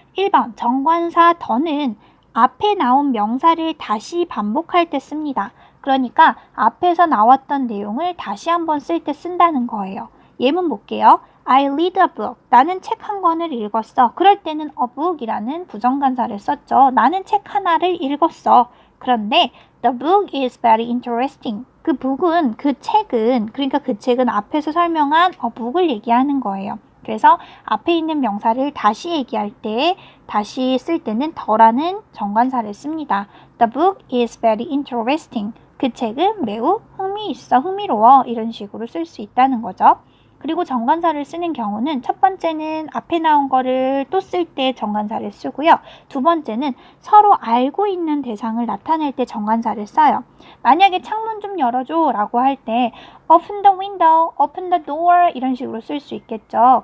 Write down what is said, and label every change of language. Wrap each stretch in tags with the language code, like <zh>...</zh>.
<ko>1번 정관사 더는 앞에 나온 명사를 다시 반복할 때 씁니다. 그러니까 앞에서 나왔던 내용을 다시 한번 쓸 때 쓴다는 거예요. 예문 볼게요. I read a book. 나는 책 한 권을 읽었어. 그럴 때는 a book이라는 부정관사를 썼죠. 나는 책 하나를 읽었어.</ko> <en>그런데 the book is very interesting.</en> <ko>그 책은 그러니까 그 책은 앞에서 설명한 book을 얘기하는 거예요. 그래서 앞에 있는 명사를 다시 얘기할 때, 다시 쓸 때는 더라는 정관사를 씁니다.</ko> <en>The book is very interesting.</en> <ko>그 책은 매우 흥미로워. 이런 식으로 쓸 수 있다는 거죠. 그리고 정관사를 쓰는 경우는 첫 번째는 앞에 나온 거를 또 쓸 때 정관사를 쓰고요. 두 번째는 서로 알고 있는 대상을 나타낼 때 정관사를 써요. 만약에 창문 좀 열어줘 라고 할 때 open the window, open the door 이런 식으로 쓸 수 있겠죠.</ko>